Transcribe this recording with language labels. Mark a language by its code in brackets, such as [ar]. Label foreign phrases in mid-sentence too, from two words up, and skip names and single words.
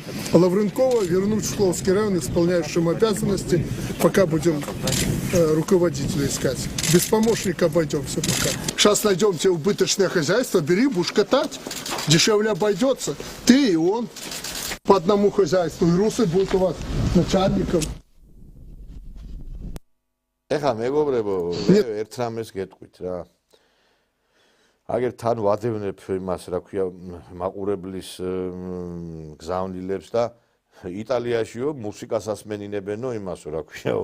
[ru] Лавренкова вернуть в Шкловский район исполняющим обязанности, пока будем руководителя искать. Без помощника обойдемся пока. Сейчас найдем тебе убыточное хозяйство, бери, будешь катать, дешевле обойдется. Ты и он по одному хозяйству, и русы будут у вас начальником. [ka] ეხლა მეგობრებო, ერთ რამეს გეტყვით რა. აგერ თან ვადევნებ იმას, რა ქვია, მაყურებლის გზავნილებს და იტალიაშიო მუსიკას ასმენინებენო იმასო, რა ქვიაო.